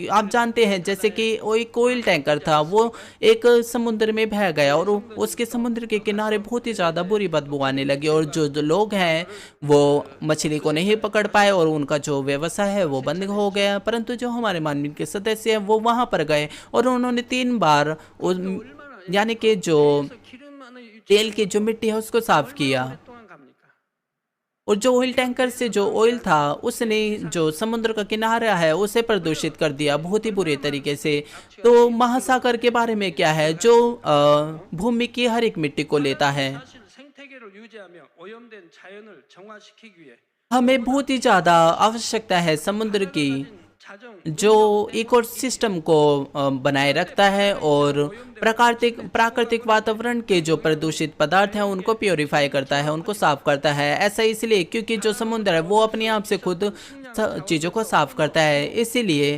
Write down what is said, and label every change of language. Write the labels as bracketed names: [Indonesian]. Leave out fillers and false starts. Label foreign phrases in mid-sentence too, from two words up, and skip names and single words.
[Hindi] आप जानते हैं जैसे कि वो एक [English] oil tanker [Hindi] था, वो एक समुद्र में बह गया और उसके समुद्र के किनारे बहुत ही ज़्यादा बुरी बदबू आने लगी, और जो लोग हैं वो मछली को नहीं पकड़ पाए और उनका जो व्यवसाय है वो बंद हो गया। परंतु जो हमारे मानवीय के सदस्य हैं वो वहां पर गए और उन्होंने 3 बार यानी कि जो [Korean] 배에서 기름 많은 [Hindi] तेल की जो मिट्टी है उसको साफ किया, [Korean] 동안 갑니까? [Hindi] और जो [English] oil tanker [Hindi] से जो ऑयल था उसने जो समुद्र का किनारा है उसे प्रदूषित कर दिया बहुत ही बुरे तरीके से। तो महासागर के बारे में क्या है, जो भूमि की हर एक मिट्टी को लेता है। [Korean] 사실 생태계를 유지하며 오염된 자연을 정화시키기 위해 [Hindi] हमें बहुत ही ज़्यादा आवश्यकता है समुद्र की, [Korean] 자정 [Hindi] जो इकोसिस्टम को बनाए रखता है और प्राकृतिक वातावरण के जो प्रदूषित पदार्थ हैं उनको प्योरीफाई करता है, उनको साफ करता है। ऐसा इसलिए क्योंकि जो समुद्र है वो अपने आप से खुद चीज़ों को साफ करता है, इसीलिए।